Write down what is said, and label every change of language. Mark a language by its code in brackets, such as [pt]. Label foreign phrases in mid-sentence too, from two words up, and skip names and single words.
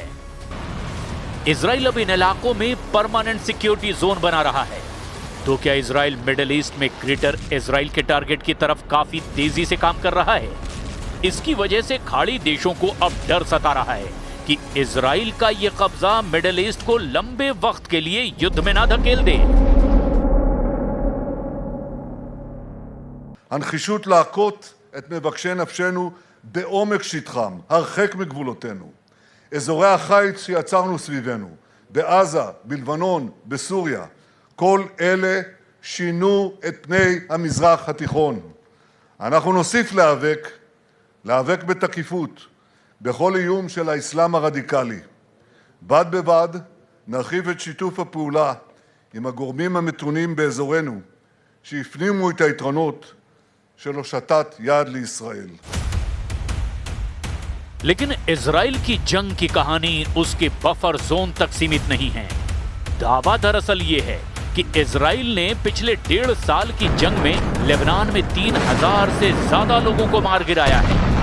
[hi] इजराइल अब इन इलाकों में [en] permanent security zone [hi] बना रहा है। तो क्या इजराइल [en] Middle East [hi] में ग्रेटर इजराइल के टारगेट की तरफ काफी तेजी से काम कर रहा है? इसकी वजह से खाड़ी देशों को अब डर सता रहा है कि इजराइल का ये कब्जा [en] Middle East [hi] को लंबे वक्त के लिए युद्ध में ना धकेल दे। [he] הנחישות להכות את מבקשי נפשנו בעומק שטחם, הרחק מגבולותינו. אזורי החיץ שיצרנו סביבנו, בעזה, בלבנון, בסוריה, כל אלה שינו את פני המזרח התיכון. אנחנו נוסיף להיאבק בתקיפות בכל איום של האסלאם הרדיקלי. בד בבד נרחיב את שיתוף הפעולה עם הגורמים המתונים באזורנו שהפנימו את היתרונות של הושטת יד לישראל. [hi] लेकिन इजराइल की जंग की कहानी उसके [en] buffer zone [hi] तक सीमित नहीं है। दावा दरअसल ये है कि इजराइल ने पिछले 1.5 साल की जंग में लेबनान में 3000 से ज्यादा लोगों को मार गिराया है।